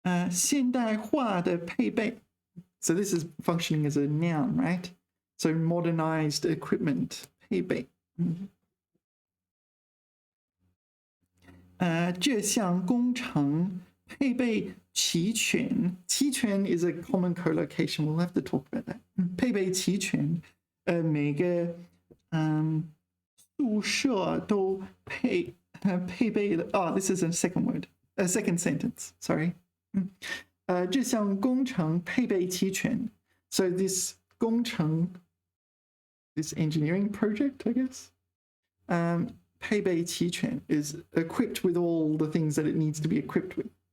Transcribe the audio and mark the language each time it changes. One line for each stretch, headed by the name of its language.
English: 现代化的配备 So this is functioning as a noun, right? So modernized equipment 配备这项工程配备齐全 is a common collocation. We'll have to talk about that.
Chinese: 配备齐全每个宿舍都配备了 this is a second sentence.
English: Sorry. 这项工程配备齐全 So this 工程 this engineering project, I guess. 配备齐全 is equipped with all the things that it needs to be equipped with.